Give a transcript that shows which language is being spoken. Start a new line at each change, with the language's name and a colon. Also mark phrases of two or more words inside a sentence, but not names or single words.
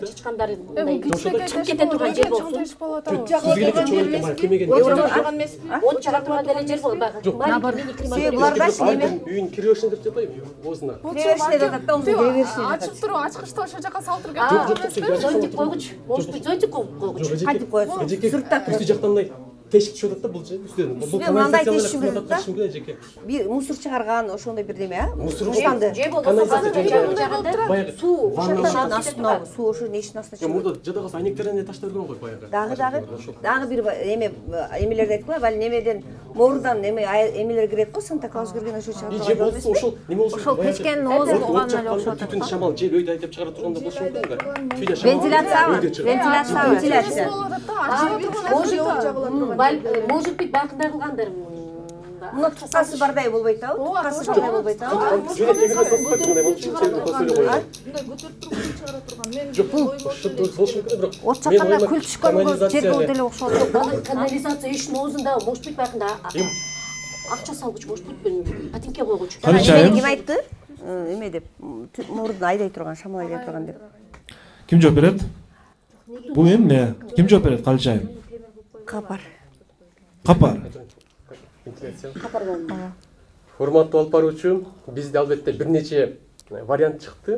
Kyrgyz: Чычкандар мындай чыгып кете турган жер болсун. От чыгара турган деле жер болот баягы. Булардачы неме? Үйүн киребешин деп жатпайбы? Оозуна. Киребешин деп жатат да, ону киребешин. Ачып туруп, ачкычты ошол жака салып турган. Зонтик койгуч,
Russian: может быть,
Kyrgyz: зонтик койгуч. Кантип коесуң? Үстү жактан мындай тешик түшүп атат да, бул же үстүнөн. Бул мындай тешик түшүп атат да. Жеке. Бир мусор чыгарган ошондой бирдеме, а? Мусор штанды. Же болбосо баягы суу ошонун астына, суу ошонун эшиктин астына чыгып. Мурда жада калса айнектерден таштап жүргөн гой баягы. Дагы бир эмелерди айткыла, ал немеден моорундан эмелер кирет го, Санта Клаус кирген ошо чыгарып Же болсо ошол неме болсо. Ошол печкенин оозун болгон эле окшоп атат. Түтүн шамал жел өйдө айтып чыгара турганда болушу мүмкүн да. Вентиляция.
Russian: Может быть,
Kyrgyz: бакындай кылгандыр. Мына туткасы бардай болбойт да? Туткасы бардай болбойт да? От чакканда күл түшкөн жер болуп деле окшоот. Канализация ишин оозунда,
Russian: может быть,
Kyrgyz: бакында акча салгыч,
Russian: может быть,
Kyrgyz: патинке койгуч. Ким айтты? Эме деп, моордун айдай турган, шамал айдай турган деп. Ким жооп берет? Бул эмне? Ким жооп берет, Калычайым? Капар. Капар. Урматтуу алып баруучу, бизде албетте бир нече вариант чыкты.